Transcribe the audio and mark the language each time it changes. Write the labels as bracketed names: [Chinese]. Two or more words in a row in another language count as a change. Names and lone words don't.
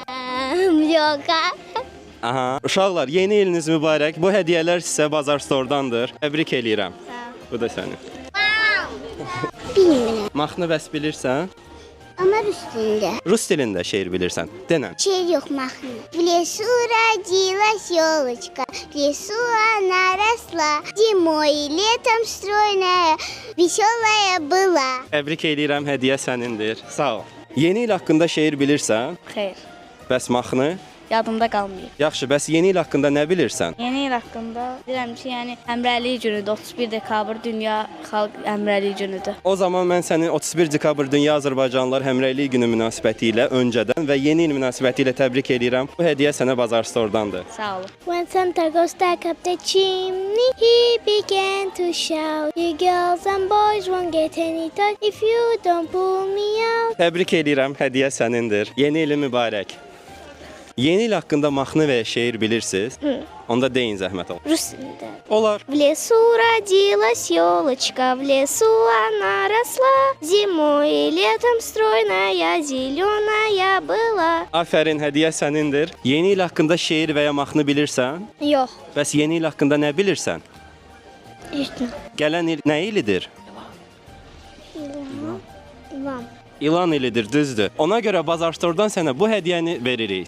[Azerbaijani] Yox. Aha. Uşaqlar, yeni iliniz mübarək. Bu hədiyyələr sizə Bazar Store'dandır. Təbrik eləyirəm. Bu da sənin. Bilmirəm. Mahnı bəs bilirsən? [Turkish] Ama üstünde. [Azerbaijani] Rus dilində şeir bilirsən. Denən. Şeir yok mahnı. [Russian] В лесу родилась елочка, в лесу она росла, зимой и летом стройная, веселая была. [Azerbaijani] Təbrik eləyirəm, hədiyyə sənindir. Sağ ol. Yeni il haqqında şeir bilirsən? Xeyr, Bəs mahnı? yadımda qalmayıb. Yaxşı, bəs yeni il haqqında nə bilirsən? Yeni il haqqında bilirəm ki, yəni həmrəylik günüdür. 31 dekabr Dünya Xalq Həmrəylik günüdür. O zaman mən sənin 31 dekabr Dünya Azərbaycanlılar Həmrəylik günü münasibəti ilə öncədən və yeni il münasibəti ilə təbrik eləyirəm. Bu hədiyyə sənə Bazar Store'dandır. Sağ olun. [English] When Santa Claus stack up the chimney, he began to shout, you girls and boys won't get any toys if you don't pull me out. [Azerbaijani] Təbrik eləyirəm, hədiyyə sənindir. Yeni ilin mübarək. Yeni il haqqında mahnı və ya şeir bilirsiniz? Onda deyin zəhmət ol. Rus dilində. Olar. [Russian] В лесу родилась елочка, в лесу она росла, зимой и летом стройная, зеленая была. [Azerbaijani] Afərin, hədiyyə sənindir. Yeni il haqqında şeir və ya mahnı bilirsən? Yox. Bəs yeni il haqqında nə bilirsən? İşte. Gələn il nə ilidir? İvan. İlan ilidir, düzdür. Ona görə Bazar Store'dan sənə bu hədiyyəni veririk.